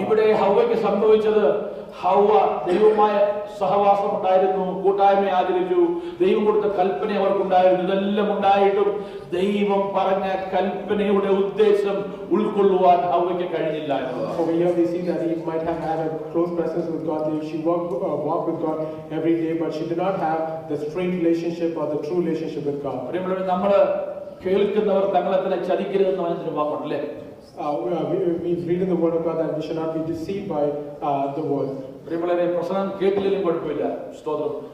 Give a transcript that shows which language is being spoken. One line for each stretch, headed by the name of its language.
Malayalam: ഇവിടെ ഹവ്വയ്ക്ക് സംഭവിച്ചത്, ഹവ്വ ദൈവമായ സഹവാസം ഉണ്ടായിരുന്നു, കൂട്ടായ്മ ആചരിച്ചു, ദൈവം കൊടുത്ത കൽപ്പന അവർക്കുണ്ടായിരുന്നു. ഇതെല്ലാം ഉണ്ടായിട്ടും ദൈവം പറഞ്ഞ കൽപ്പനയുടെ ഉദ്ദേശം ഉൾക്കൊള്ളുവാൻ ഹവ്വയ്ക്ക് കഴിഞ്ഞില്ല എന്നതാണ്.
English: Over here we see that Eve might have had a close presence with God. She walked with God every day, but she did not have the straight relationship or the true relationship with God.
Malayalam: നമ്മൾ കേൾക്കുന്നവർ തങ്ങളെ തന്നെ ചതിക്കരുതെന്ന് പറഞ്ഞൊരു വാക്കുണ്ടല്ലേ?
English: We read in the Word of God that we should not be deceived by the word.
Malayalam: പ്രിയമുള്ളവരെ, പ്രസംഗം കേട്ടില്ലെങ്കിലും കുഴപ്പമില്ല, സ്തോത്രം.